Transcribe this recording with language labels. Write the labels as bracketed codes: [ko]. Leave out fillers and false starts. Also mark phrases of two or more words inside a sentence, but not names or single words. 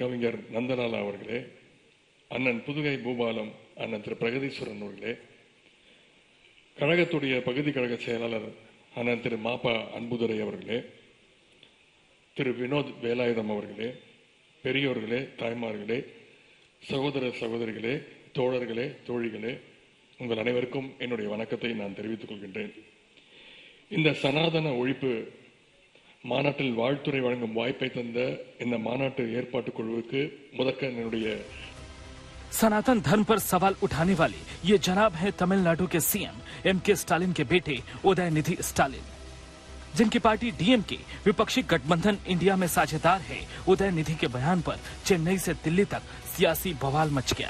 [ta] கவிஞர் நந்தலாலா அவர்களே, அண்ணன் புதுகை பூபாலம் அண்ணன் திரு பிரகதீஸ்வரன் அவர்களே, கழகத்துடைய பகுதி கழக செயலாளர் அண்ணன் திரு மாப்பா அன்புதுரை அவர்களே, திரு வினோத் வேலாயுதம் அவர்களே, பெரியோர்களே, தாய்மார்களே, சகோதர சகோதரிகளே, தோழர்களே, தோழிகளே, உங்கள் அனைவருக்கும் என்னுடைய வணக்கத்தை நான் தெரிவித்துக் கொள்கின்றேன். இந்த சனாதன ஒழிப்பு மாநாட்டில் வாழ்த்துறை வழங்கும் வாய்ப்பை தந்த இந்த மாநாட்டு ஏற்பாட்டு குழுவுக்கு முதற்க என்னுடைய [hi] सनातन धर्म पर सवाल उठाने वाले ये जनाब हैं तमिलनाडु के सीएम एमके स्टालिन के बेटे उदयनिधि स्टालिन, जिनकी पार्टी डीएमके विपक्षी गठबंधन इंडिया में साझेदार है। उदयनिधि के बयान पर चेन्नई से दिल्ली तक सियासी बवाल मच गया।